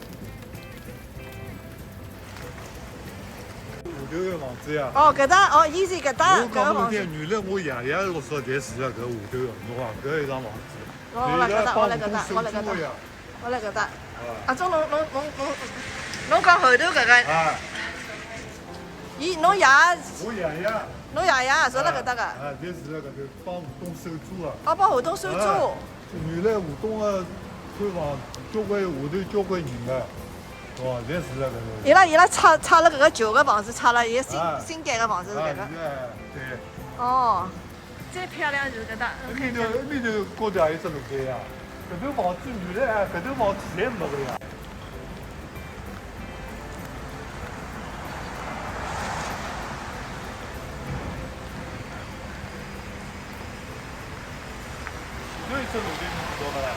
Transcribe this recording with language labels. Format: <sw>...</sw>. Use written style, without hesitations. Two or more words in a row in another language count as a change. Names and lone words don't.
<wuu>下頭個房子呀。哦，搿搭哦，easy搿搭搿個房子。原來我爺爺老早侪住喺搿下頭個，侬講搿一幢房子。我來搿搭，我來搿搭，我來搿搭，我來搿搭。阿忠，侬講後頭搿個。啊。咦，侬爺？我爺爺。侬爺爺住辣搿搭個？啊，侪住辣搿頭，幫胡東收租啊。哦，幫胡東收租。原來胡東個看房交關下頭交關人個，哦，侪住辣搿頭。伊拉拆了搿個舊個房子，拆了，現在新蓋個房子是搿個。對。哦，最漂亮就是搿搭。埃面頭高頭也有只露台呀，搿頭房子原來搿頭房子侪沒個呀。有一只露台，你知道伐啦？</wuu>